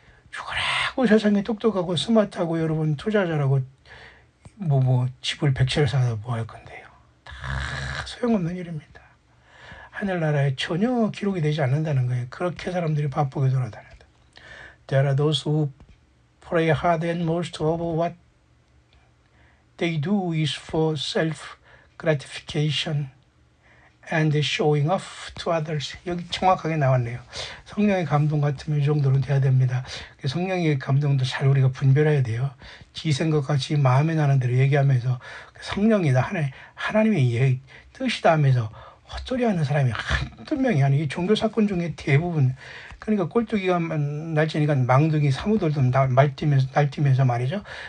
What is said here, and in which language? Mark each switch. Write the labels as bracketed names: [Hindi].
[Korean] 죽어라고 세상에 똑똑하고 스마트하고 여러분 투자자라고 뭐 집을 100채를 사서 뭐 할 건데요. 다 소용없는 일입니다. 하늘나라에 전혀 기록이 되지 않는다는 거예요. 그렇게 사람들이 바쁘게 돌아다닌다. [English] There are those who pray hard and most of what they do is for self-gratification and showing off to others. [Korean] 여기 정확하게 나왔네요. 성령의 감동 같으면 이 정도는 돼야 됩니다. 성령의 감동도 잘 우리가 분별해야 돼요. 지 생각과 지 마음에 나는 대로 얘기하면서 성령이다, 하나님의 뜻이다 하면서 헛소리하는 사람이 한두 명이 아니고 종교 사건 중에 대부분, 그러니까 꼴뚜기가 날지니까 망둥이 사무들도 날뛰면서 말이죠.